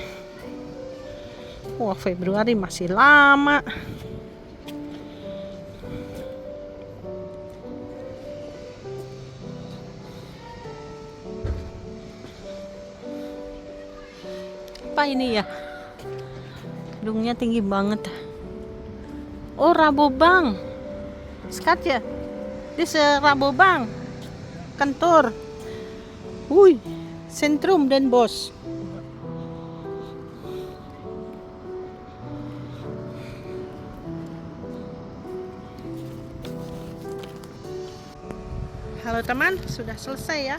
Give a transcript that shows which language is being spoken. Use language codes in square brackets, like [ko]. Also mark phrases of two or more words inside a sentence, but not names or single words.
[id] Wah, Februari masih lama. Apa ini ya, gedungnya tinggi banget. Oh, Rabobank. [nl] Skatja, dit is Rabobank kantor. [id] Wih, Sentrum Den Bosch. Halo teman, sudah selesai ya.